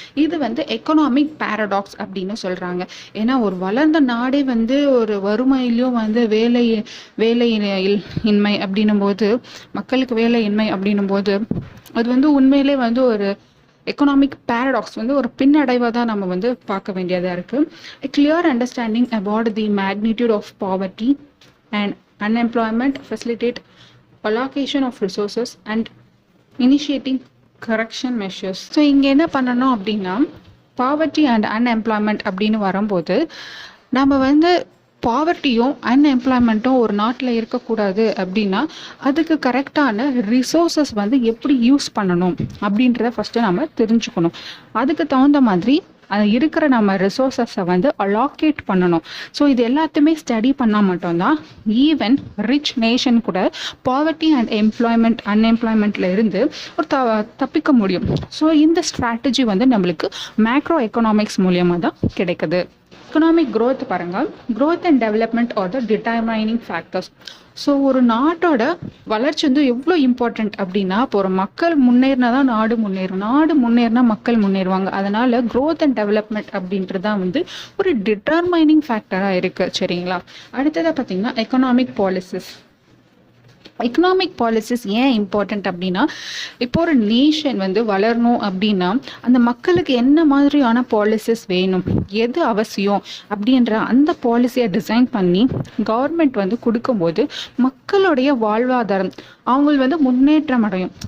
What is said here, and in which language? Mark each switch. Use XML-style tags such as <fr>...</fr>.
<ta>இது வந்து economic paradox அப்படின்னு சொல்கிறாங்க. ஏன்னா ஒரு வளர்ந்த நாடே வந்து ஒரு வறுமையிலையும் வந்து வேலையின்மை அப்படின்னும் போது, மக்களுக்கு வேலையின்மை அப்படின்னும் போது அது வந்து உண்மையிலே வந்து ஒரு எக்கனாமிக் பேரடாக்ஸ் வந்து ஒரு பின்னடைவாக தான் நம்ம வந்து பார்க்க வேண்டியதாக இருக்குது.</ta> <en>A clear understanding about the magnitude of poverty and unemployment facilitate allocation of resources and initiating correction measures.</en> <ta>So இங்கே என்ன பண்ணணும் அப்படின்னா, பாவர்ட்டி அண்ட் அன்எம்ப்ளாய்மெண்ட் அப்படின்னு வரும்போது நம்ம வந்து பாவர்ட்டியும் அன்எம்ப்ளாய்மெண்ட்டும் ஒரு நாட்டில் இருக்கக்கூடாது அப்படின்னா அதுக்கு கரெக்டான ரிசோர்ஸஸ் வந்து எப்படி யூஸ் பண்ணணும் அப்படின்றத ஃபஸ்ட்டு நம்ம தெரிஞ்சுக்கணும். அதுக்கு தகுந்த மாதிரி அது இருக்கிற நம்ம ரிசோர்ஸஸை வந்து அலாக்கேட் பண்ணணும். ஸோ இது எல்லாத்தையுமே ஸ்டடி பண்ணால் மட்டும்தான் ஈவன் ரிச் நேஷன் கூட பாவர்ட்டி அண்ட் அன்எம்ப்ளாய்மெண்ட்டில் இருந்து ஒரு தப்பிக்க முடியும். ஸோ இந்த ஸ்ட்ராட்டஜி வந்து நம்மளுக்கு மேக்ரோ எக்கனாமிக்ஸ் மூலியமாக தான் கிடைக்குது.</ta> <en>economic growth</en> <ta>பாருங்க,</ta> <en>growth and development are the determining factors.</en> <ta>So ஒரு நாட்டோட வளர்ச்சி வந்து எவ்வளோ இம்பார்ட்டண்ட் அப்படின்னா, இப்போ ஒரு மக்கள் முன்னேறினா தான் நாடு முன்னேறும், நாடு முன்னேறினா மக்கள் முன்னேறுவாங்க. அதனால growth and development அப்படின்றது தான் வந்து ஒரு டிட்டர்மைனிங் ஃபேக்டராக இருக்குது. சரிங்களா? அடுத்ததாக பார்த்தீங்கன்னா எக்கனாமிக் பாலிசிஸ். எக்கனாமிக் பாலிசிஸ் ஏன் இம்பார்ட்டண்ட் அப்படின்னா, இப்போ ஒரு நேஷன் வந்து வளரணும் அப்படின்னா அந்த மக்களுக்கு என்ன மாதிரியான பாலிசிஸ் வேணும், எது அவசியம் அப்படின்ற அந்த பாலிசியை டிசைன் பண்ணி கவர்மெண்ட் வந்து கொடுக்கும்போது மக்களுடைய வாழ்வாதாரம் அவங்க வந்து முன்னேற்றம் அடையும்.</ta>